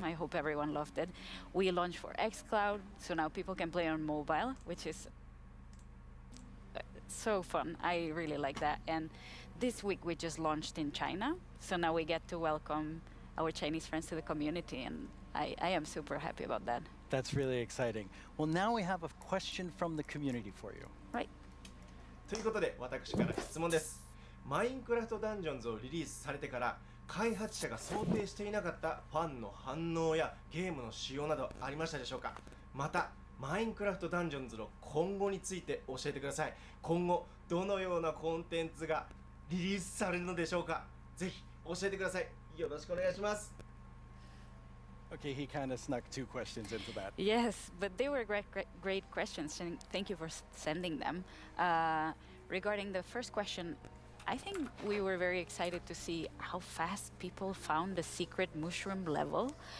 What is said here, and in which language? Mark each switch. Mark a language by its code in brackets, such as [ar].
[en] I hope everyone loved it. We launched for xCloud, so now people can play on mobile, which is so fun. I really like that. And this week we just launched in China, so now we get to welcome our Chinese friends to the community, and I am super happy about that. That's really exciting. Well, now we have a question from the community for you. Right. [ja] ということで私から質問です。マインクラフトダンジョンズをリリースされてから開発者が想定していなかったファンの反応やゲームの仕様などありましたでしょうか。またマインクラフトダンジョンズの今後について教えてください。今後どのようなコンテンツがリリースされるのでしょうか。ぜひ教えてください。よろしくお願いします。 [en] Okay, he kind of snuck 2 questions into that. Yes, but they were great questions, and thank you for sending them. Regarding the first question, I think we were very excited to see how fast people found the secret mushroom level.